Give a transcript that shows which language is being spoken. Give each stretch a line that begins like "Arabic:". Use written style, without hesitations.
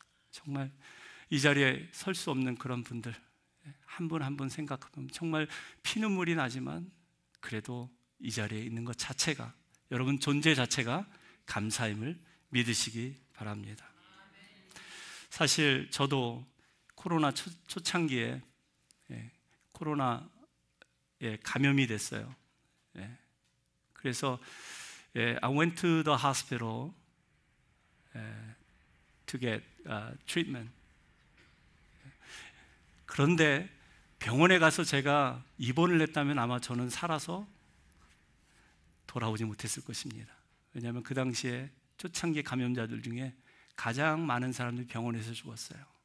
Korean: 정말 이 자리에 설 수 없는 그런 분들 한 분 한 분 생각하면 정말 피눈물이 나지만 그래도 이 자리에 있는 것 자체가 여러분 존재 자체가 감사임을 믿으시기 바랍니다. 사실 저도 코로나 초창기에 코로나에 감염이 됐어요. 그래서
English: I went to the hospital to get treatment.
Korean: 그런데 병원에 가서 제가 입원을 했다면 아마 저는 살아서 돌아오지 못했을 것입니다. 왜냐하면 그 당시에 초창기 감염자들 중에 가장 많은 사람들이 병원에서 죽었어요.